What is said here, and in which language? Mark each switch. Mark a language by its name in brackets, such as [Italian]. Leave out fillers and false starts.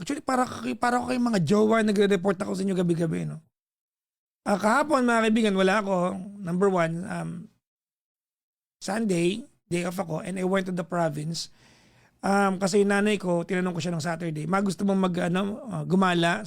[Filipino] Actually, para ko kayong mga jowa, nagre-report ako sa inyo gabi-gabi, no? Kahapon, mga kaibigan, wala ako. [English] Number one, Sunday, day off ako, and I went to the province. [Filipino] Kasi yung nanay ko, tinanong ko siya ng Saturday, gusto mong gumala?